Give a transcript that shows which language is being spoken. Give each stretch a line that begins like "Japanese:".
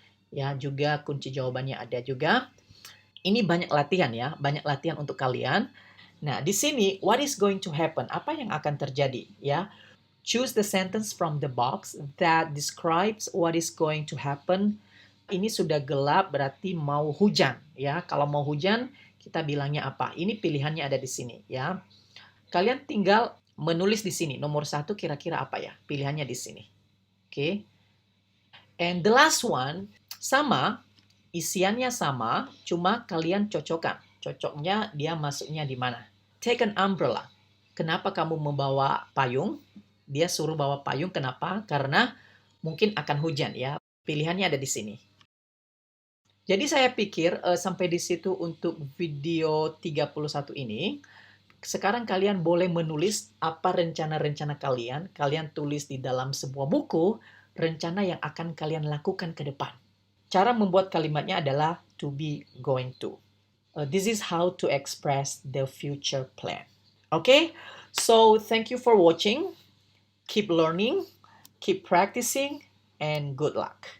Indonesian: Ya, juga kunci jawabannya ada juga. Ini banyak latihan ya, banyak latihan untuk kalian. Nah, di sini
English: what is going to happen?
Indonesian: Apa yang akan terjadi?
English: Ya, choose the sentence from the box that describes what is going to happen.
Indonesian: Ini sudah gelap berarti mau hujan ya. Kalau mau hujan kita bilangnya apa? Ini pilihannya ada di sini ya. Kalian tinggal menulis di sini nomor 1 kira-kira apa ya? Pilihannya di sini. Oke.
English: And the last one
Indonesian: sama, isiannya sama, cuma kalian cocokkan. Cocoknya dia masuknya di mana?
English: Take an umbrella.
Indonesian: Kenapa kamu membawa payung? Dia suruh bawa payung, kenapa? Karena mungkin akan hujan ya. Pilihannya ada di sini. Jadi saya pikir sampai di situ untuk video 31 ini. Sekarang kalian boleh menulis apa rencana-rencana kalian. Kalian tulis di dalam sebuah buku rencana yang akan kalian lakukan ke depan. Cara membuat kalimatnya adalah to be, going to.
English: This is how to express the future plan. Okay? So thank you for watching. Keep learning, keep practicing, and good luck.